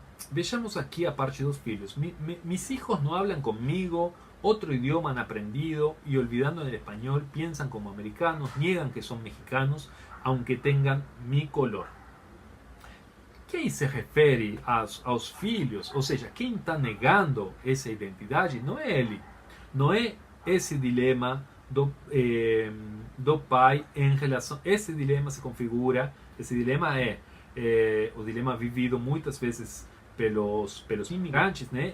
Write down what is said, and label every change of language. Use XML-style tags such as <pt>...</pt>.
<pt>Vejamos aqui a parte dos filhos.</pt> <es>Mis hijos no hablan conmigo, otro idioma han aprendido y olvidando el español piensan como americanos, niegan que son mexicanos, aunque tengan mi color.</es> <pt>Quem se refere aos filhos, ou seja, quem está negando essa identidade, não é ele. Não é esse dilema do pai em relação. Esse dilema se configura, esse dilema é o dilema vivido muitas vezes pelos imigrantes, né?</pt>